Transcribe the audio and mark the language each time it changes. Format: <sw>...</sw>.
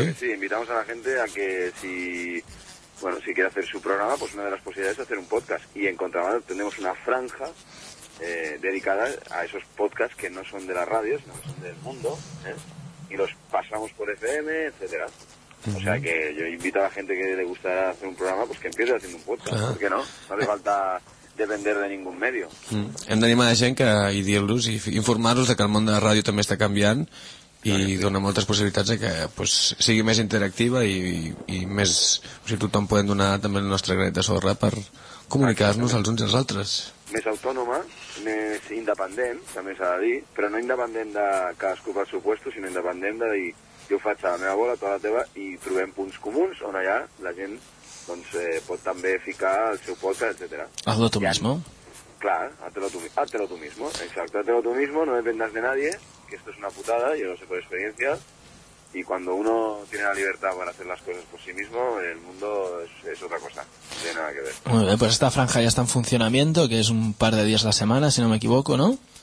<es>que sí, invitamos a la gente a que si quiere hacer su programa, pues una de las posibilidades es hacer un podcast, y en Contrabanda tenemos una franja dedicada a esos podcasts que no son de las radios, sino que son del mundo, ¿eh? Y los pasamos por FM, etcétera. O sea que yo invito a la gente que le gusta hacer un programa, pues que empiece haciendo un podcast, claro. ¿Por qué no? No hace falta depender de ningún medio.</es> <ca>Hem d'animar la gent i dir-los i informar-los que el món de la ràdio també està canviant i dona moltes possibilitats que pues, sigui més interactiva i més, o sigui, tothom podem donar també el nostre granet de sorra per comunicar-nos els uns als altres. Més autònoma, més independent, també s'ha de dir, però no independent de cadascú pel seu puesto, sinó independent de dir jo faig a la meva bola, tota la teva, i trobem punts comuns on allà la gent doncs, pot també ficar el seu podcast, etc.</ca> <es>Hazlo tu mismo. Clar, hazlo tu mismo, exacto, hazlo tu mismo, no dependas de nadie, que esto es una putada, yo lo sé por experiencia, y cuando uno tiene la libertad para hacer las cosas por sí mismo, el mundo es otra cosa, no tiene nada que ver. Muy bien, pues esta franja ya está en funcionamiento, que es un par de días a la semana, si no me equivoco, ¿no?</es>